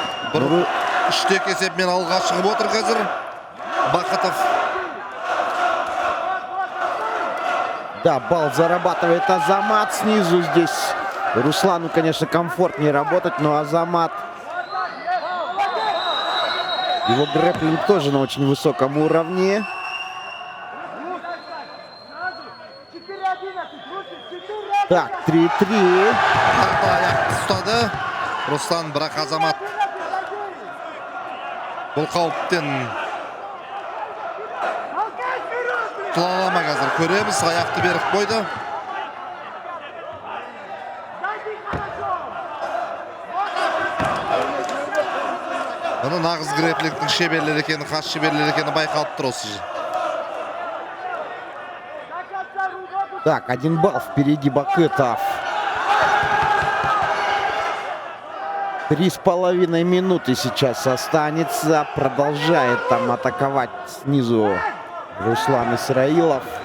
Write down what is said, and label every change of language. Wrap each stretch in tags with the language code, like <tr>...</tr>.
<kk>Бір үштек есепмен алға шығып отыр қазір Бакытов.</kk> <ru>Да, балл зарабатывает Азамат снизу. Здесь Руслану, конечно, комфортнее работать, но Азамат... Его грэпплинг тоже на очень высоком уровне. Так, 3-3.</ru> <kk>Ұстады. Руслан, бірақ Азамат бұл қауіптен құтыла қазір. Көреміз, аяқты беріп қойды. Бұны нағыз грэпплингтің шеберлері екені, қас шеберлері екені байқалып тұр осы.</kk> <ru>Так, 1 балл впереди Бакытов. 3,5 минуты сейчас останется. Продолжает там атаковать снизу Руслан Исраилов.</ru>